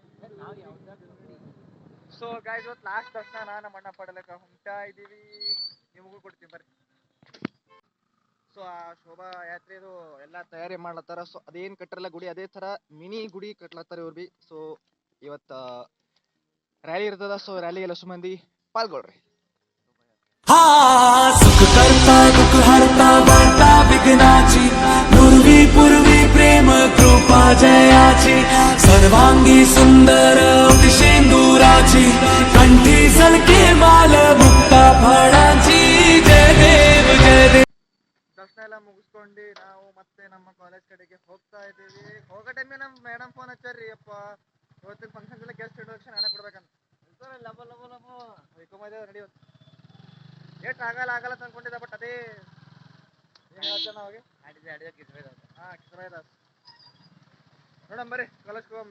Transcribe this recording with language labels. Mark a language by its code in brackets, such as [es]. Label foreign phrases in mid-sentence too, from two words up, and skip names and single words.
[en] so guys [kn] ಇವತ್ತು ಲಾಸ್ಟ್ ದರ್ಶನ ನಮ್ಮ ಅಣ್ಣ ಪಡಲಕ್ಕ ಹೊಂಟಾ ಇದೀವಿ, ನಿಮಗೂ ಕೊಡ್ತೀನಿ ಬರ್ರಿ. ಸೊ ಆ ಶೋಭಾ ಯಾತ್ರೆದು ಎಲ್ಲ ತಯಾರಿ ಮಾಡ್ಲತ್ತಾರ. ಸೊ ಅದೇನು ಕಟ್ಟಿರಲ್ಲ ಗುಡಿ, ಅದೇ ಥರ ಮಿನಿ ಗುಡಿ ಕಟ್ಲತ್ತಾರ ಇವ್ರು ಬಿ. ಸೊ ಇವತ್ತು ರ್ಯಾಲಿ ಇರ್ತದ. ಸೊ ರ್ಯಾಲಿಗೆಲ್ಲ ಮಂದಿ ಪಾಲ್ಗೊಳ್ರಿ. [mr] सुख करता दुख हरता वार्ता विघ्नाची, नुरवी पूर्वी प्रेम कृपा जयाची, सर्वांगी सुंदर शेंदुराची, कंठी सलके माल मुक्ता फळाची. जय देव जय देव. [kn] ದರ್ಶನ ಎಲ್ಲ ಮುಗಿಸ್ಕೊಂಡು ನಾವು ಮತ್ತೆ ನಮ್ಮ ಕಾಲೇಜ್ ಕಡೆಗೆ ಹೋಗ್ತಾ ಇದ್ದೀವಿ. ಹೋಗೋ ಟೈಮಿಗೆ ನಮ್ಮ ಮೇಡಮ್ ಫೋನ್ ಹಚ್ಚಾರ್ರಿ, ಅಪ್ಪ ಇವತ್ತಿನ ಫಂಕ್ಷನ್ಸ್ ಎಲ್ಲ [en] guest introduction [kn] ಹಣ ಕೊಡ್ಬೇಕಂತ. ರೆಡಿ ಎಷ್ಟು ಆಗಲ್ಲ ಅಂತ ಅನ್ಕೊಂಡಿದ್ದ, ಬಟ್ ಅದೇ ಏನು ಹೇಳ್ತಾನೆ ಅವಾಗ ಕಿಸರಾಯ್ದಾಸ್ ನೋಡಮ್ ಬರ್ರಿ ಕಾಲೇಜ್ಗೆ ಹೋಗಮ್.